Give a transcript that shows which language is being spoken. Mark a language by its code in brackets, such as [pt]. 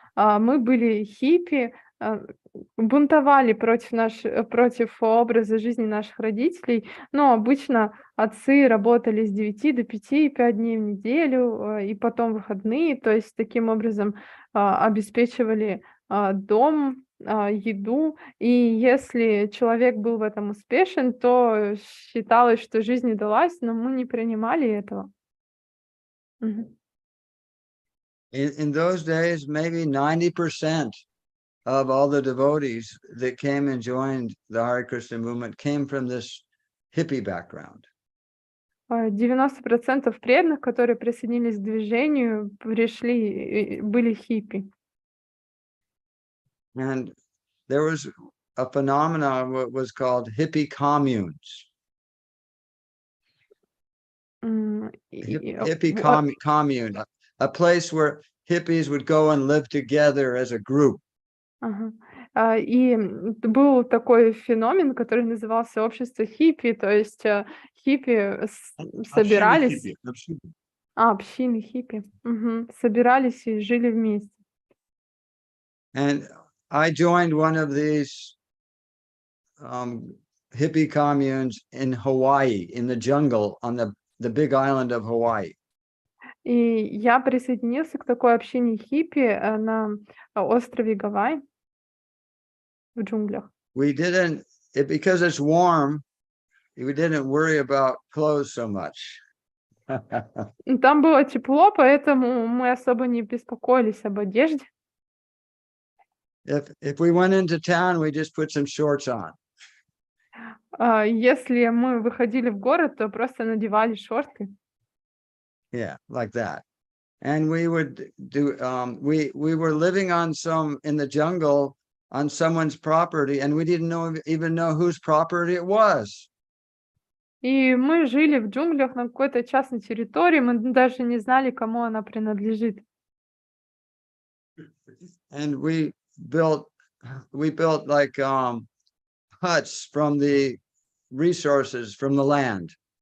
[ru] Мы были хиппи, бунтовали против образа жизни наших родителей, но обычно отцы работали с 9 до 5, 5 дней в неделю, и потом выходные, то есть таким образом обеспечивали дом, еду, и если человек был в этом успешен, то считалось, что жизнь удалась, но мы не принимали этого. [en] In those days, maybe 90% of all the devotees that came and joined the Hare Krishna movement came from this hippie background. [ru] 90% преданных, которые присоединились к движению, были хиппи. [en] And there was a phenomenon what was called hippie communes. Hippie commune, a place where hippies would go and live together as a group. [ru] Ага. И был такой феномен, который назывался общество хиппи, то есть хиппи собирались, общины хиппи, собирались и жили вместе. [en] And I joined one of these hippie communes in Hawaii, in the jungle on the big island of Hawaii. [ru] И я присоединился к такой общине хиппи на острове Гавайи в джунглях. [en] We didn't, because it's warm, we didn't worry about clothes so much. [ru] Там было тепло, поэтому мы особо не беспокоились об одежде. [en] If we went into town, we just put some shorts on. [ru] Если мы выходили в город, то просто надевали шорты. [en] Yeah, like that. And we would do, we were living on in the jungle on someone's property, and we didn't even know whose property it was. [ru] И мы жили в джунглях на какой-то частной территории, мы даже не знали, кому она принадлежит. [en] And we built like huts from the resources from the land.